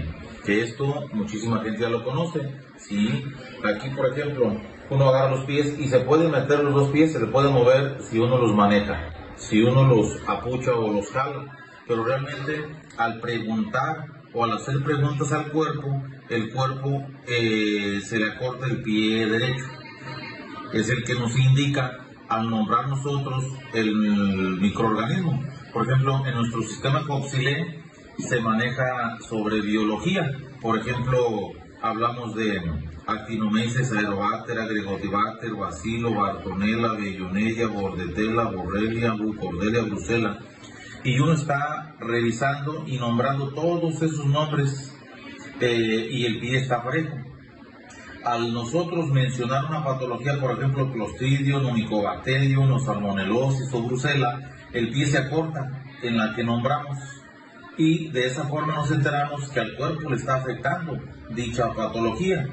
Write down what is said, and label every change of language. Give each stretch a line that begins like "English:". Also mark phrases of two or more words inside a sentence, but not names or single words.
Spanish: Que esto muchísima gente ya lo conoce. Sí, aquí por ejemplo, uno agarra los pies y se puede meter los 2 pies, se le puede mover si uno los maneja, si uno los apucha o los jala, pero realmente al preguntar o al hacer preguntas al cuerpo, el cuerpo se le acorta el pie derecho. Es el que nos indica al nombrar nosotros el microorganismo. Por ejemplo, en nuestro sistema Coxsackie se maneja sobre biología. Por ejemplo, hablamos de Actinomyces, Aerobacter, Agrigotibacter, Bacilo, Bartonella, Bellonella, Bordetella, Borrelia, Bucordelia, Brucella. Y uno está revisando y nombrando todos esos nombres y el pie está parejo. Al nosotros mencionar una patología, por ejemplo, Clostridium, Mycobacterium, Salmonelosis o Brucella, el pie se acorta en la que nombramos y de esa forma nos enteramos que al cuerpo le está afectando dicha patología.